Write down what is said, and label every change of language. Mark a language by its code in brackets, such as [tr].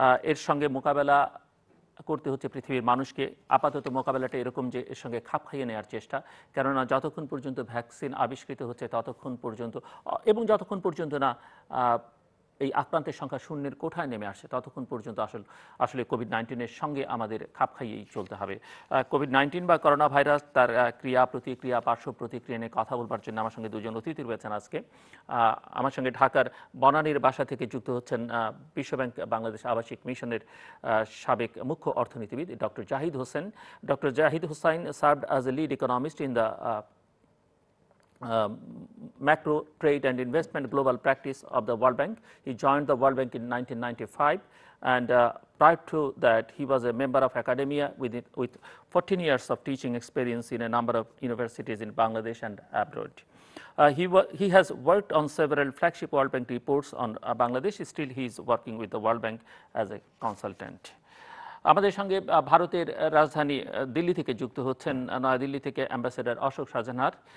[bn] এর সঙ্গে মোকাবেলা করতে হচ্ছে পৃথিবীর মানুষকে। আপাতত মোকাবেলাটা এরকম যে এর সঙ্গে খাপ খাইয়ে নেওয়ার চেষ্টা, কেননা যতক্ষণ পর্যন্ত ভ্যাকসিন আবিষ্কৃত হচ্ছে ততক্ষণ পর্যন্ত এবং যতক্ষণ পর্যন্ত না এই আক্রান্তের সংখ্যা শূন্যের কোঠায় নেমে আসছে ততক্ষণ পর্যন্ত আসলে কোভিড-19-এর সঙ্গে আমাদের খাপ খাইয়েই চলতে হবে। কোভিড-19 বা করোনা ভাইরাস, তার ক্রিয়া প্রতিক্রিয়া, পার্শ্ব প্রতিক্রিয়া নিয়ে কথা বলবার জন্য আমার সঙ্গে দুজন অতিথি রয়েছেন আজকে। আমার সঙ্গে ঢাকার বনানীর বাসা থেকে যুক্ত হচ্ছেন বিশ্বব্যাংক বাংলাদেশ আবাসিক মিশনের সাবেক মুখ্য অর্থনীতিবিদ doctor Zahid Hossain. Doctor Zahid Hossain [en] served as a lead economist in the macro trade and investment global practice of the World Bank. He joined the World Bank in 1995, and prior to that he was a member of academia with 14 years of teaching experience in a number of universities in Bangladesh and abroad. He has worked on several flagship World Bank reports on Bangladesh. Still he is working with the World Bank as a consultant. [bn] আমাদের সঙ্গে ভারতের রাজধানী দিল্লি থেকে যুক্ত হচ্ছেন নয়াদিল্লি থেকে ambassador Ashok Shahjahan.